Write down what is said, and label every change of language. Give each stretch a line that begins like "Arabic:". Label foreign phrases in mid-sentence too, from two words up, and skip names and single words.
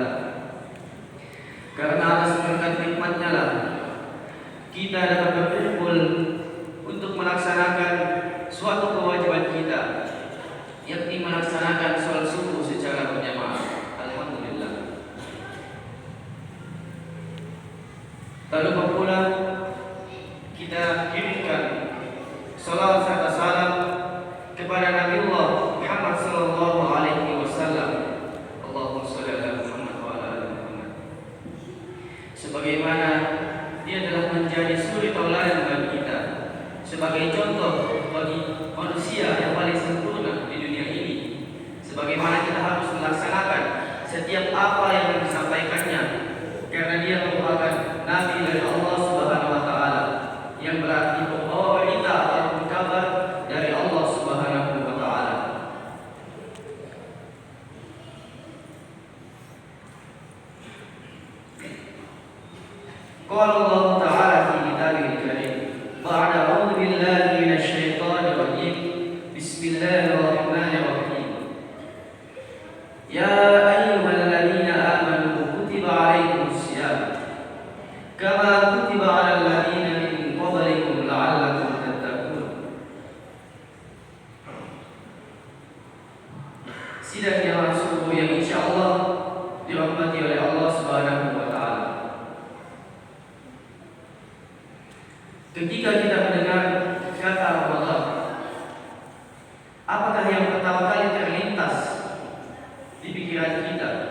Indonesian: Karena atas berkat nikmat-Nya lah kita dapat berkumpul untuk melaksanakan suatu kewajiban kita, yakni melaksanakan sholat subuh secara berjamaah. Alhamdulillah. Tak lupa pula kita kirimkan salawat serta salam kepada Nabi Allah Muhammad
Arabic: صلى الله عليه وسلم. اللهم صل على محمد وعلى آل محمد.
Indonesian: Sebagaimana dia telah menjadi suri tauladan bagi kita, sebagai contoh bagi manusia yang paling sempurna di dunia ini. Sebagaimana kita harus melaksanakan setiap apa yang disampaikannya, karena dia merupakan Nabi dari Allah
Arabic: سبحانه وتعالى,
Indonesian: yang berarti membawa berita atau kabar dari Allah
Arabic: سبحانه وتعالى. قال الله تعالى في كتابه الكريم بعد أعوذ بالله من الشيطان الرجيم. بسم الله الرحمن الرحيم يا أيها الذين آمنوا كتب عليكم الصيام كما كتب على الذين من قبلكم لعلكم تتقون.
Indonesian: Sidang jamaah subuh yang insyaallah dirahmati oleh Allah
Arabic: سبحانه وتعالى.
Indonesian: Ketika kita mendengar kata Ramadan, apakah yang pertama kali terlintas di pikiran kita?